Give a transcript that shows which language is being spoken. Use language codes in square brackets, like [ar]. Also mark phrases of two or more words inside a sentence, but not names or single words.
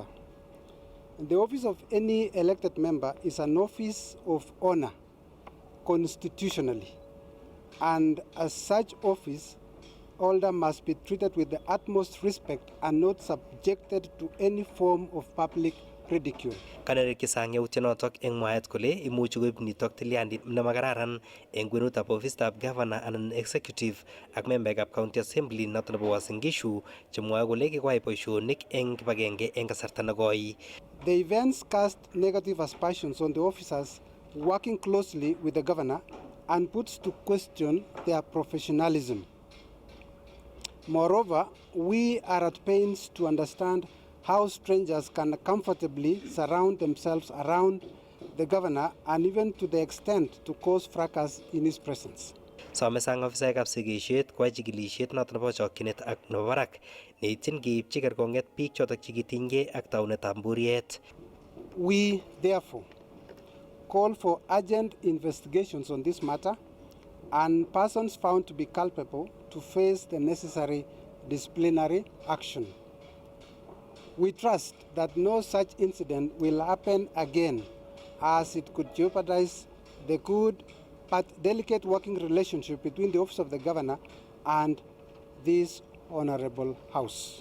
[en] The office of any elected member is an office of honor constitutionally, and as such office holder must be treated with the utmost respect and not subjected to any form of public ridicule. [kln] Kanerekyi sang yautyonotok eng mwaet kole imuchi koib nitok tilyandit nemakararan eng kwenutab ofisitab governor anan executive ak membaekab [en] county assembly [kln] notok nebo Uasin Gishu chemwae kole kikwai boisionik eng kibagenge eng kasarta nekoi. [en] The events cast negative aspersions on the officers working closely with the governor and puts to question their professionalism. Moreover, we are at pains to understand how strangers can comfortably surround themselves around the governor and even to the extent to cause fracas in his presence. [kln] Some sang ofisaekab sigisiet kwai chikilisiet notok nebo chokchinet ak nebo barak neityin keipchi kerkong'et biik chotok chekitinygei ak taunetab mburiet. [en] We therefore call for urgent investigations on this matter and persons found to be culpable to face the necessary disciplinary action. We trust that no such incident will happen again, as it could jeopardize the good but delicate working relationship between the Office of the Governor and this Honorable House.